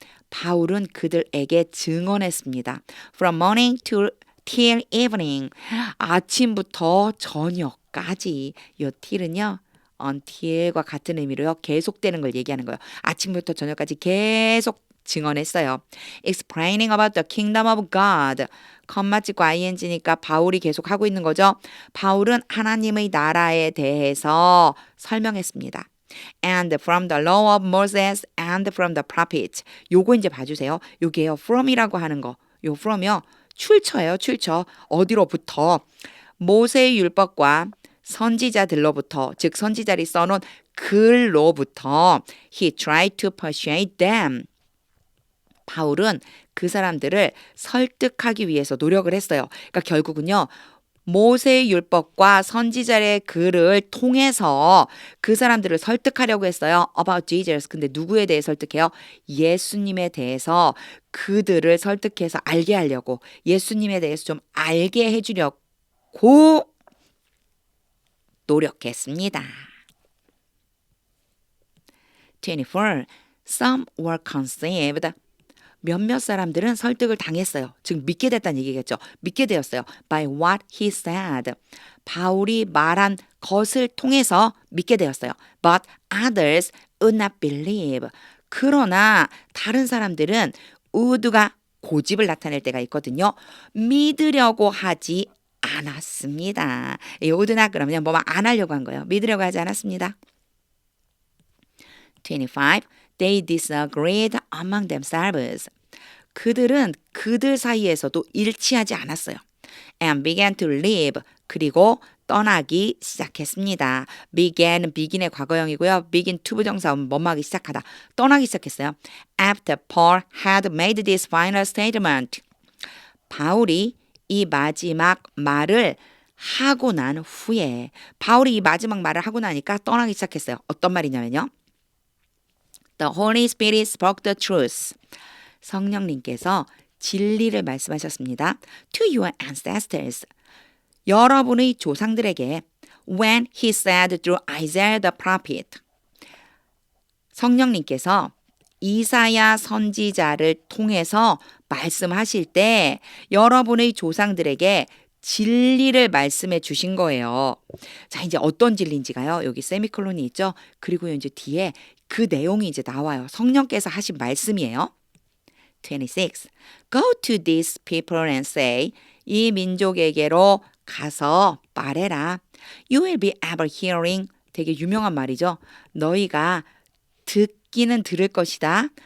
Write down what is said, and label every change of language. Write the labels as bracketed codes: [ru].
[ko] 바울은 그들에게 증언했습니다. [en] From morning till evening. [ko] 아침부터 저녁까지. 이 till은요. until과 같은 의미로요. 계속되는 걸 얘기하는 거예요. 아침부터 저녁까지 계속 증언했어요. [en] Explaining about the kingdom of God. [ko] 컴마찍고 ing니까 바울이 계속 하고 있는 거죠. 바울은 하나님의 나라에 대해서 설명했습니다. [en] And from the law of Moses and from the prophets. [ko] 요거 이제 봐주세요. 요게요. from이라고 하는 거. 요 from이요. 출처예요. 출처. 어디로부터? 모세의 율법과 선지자들로부터, 즉 선지자들이 써놓은 글로부터 [en] he tried to persuade them. [ko] 바울은 그 사람들을 설득하기 위해서 노력을 했어요. 그러니까 결국은요. 모세의 율법과 선지자의 글을 통해서 그 사람들을 설득하려고 했어요. [en] About Jesus. [ko] 근데 누구에 대해 설득해요? 예수님에 대해서 그들을 설득해서 알게 하려고 예수님에 대해서 좀 알게 해주려고 노력했습니다. [en] 24. Some were conceived. [ko] 몇몇 사람들은 설득을 당했어요. 즉 믿게 됐다는 얘기겠죠. 믿게 되었어요. [en] By what he said. [ko] 바울이 말한 것을 통해서 믿게 되었어요. [en] But others would not believe. [ko] 그러나 다른 사람들은 would가 고집을 나타낼 때가 있거든요. 믿으려고 하지 않았습니다. 이 would나 그러면 뭐만 안 하려고 한 거예요. 믿으려고 하지 않았습니다. 25. [en] They disagreed among themselves. [ko] 그들은 그들 사이에서도 일치하지 않았어요. [en] And began to leave. [ko] 그리고 떠나기 시작했습니다. begin의 과거형이고요. begin to 부정사음 뭐뭐하기 시작하다. 떠나기 시작했어요. [en] After Paul had made this final statement. [ko] 바울이 이 마지막 말을 하고 난 후에 바울이 이 마지막 말을 하고 나니까 떠나기 시작했어요. 어떤 말이냐면요. [en] The Holy Spirit spoke the truth. [ko] 성령님께서 진리를 말씀하셨습니다. [en] To your ancestors. [ko] 여러분의 조상들에게 [en] when he said through Isaiah the prophet. [ko] 성령님께서 이사야 선지자를 통해서 말씀하실 때 여러분의 조상들에게 진리를 말씀해 주신 거예요. 자, 이제 어떤 진리인지가요. 여기 세미콜론이 있죠. 그리고 이제 뒤에 그 내용이 이제 나와요. 성령께서 하신 말씀이에요. 26. [en] Go to these people and say, [ko] 이 민족에게로 가서 말해라. [en] You will be ever hearing. [ko] 되게 유명한 말이죠. 너희가 듣기는 들을 것이다.